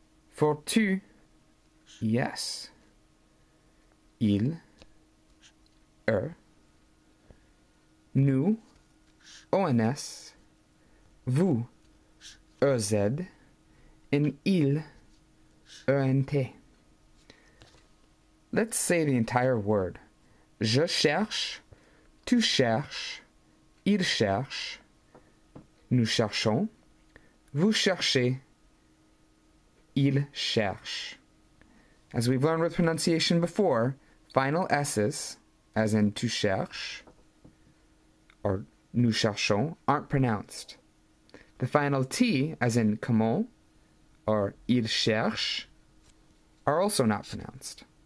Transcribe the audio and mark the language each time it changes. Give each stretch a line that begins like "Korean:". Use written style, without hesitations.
English: For tu, yes. Il, nous, ONS, vous, EZ, and il, ENT. Let's say the entire word.
French: Je cherche, tu cherches, il cherche, nous cherchons, vous cherchez, il cherche.
English: As we've learned with pronunciation before, final S's, as in tu cherches or nous cherchons, aren't pronounced. The final T, as in comment or il cherche, are also not pronounced.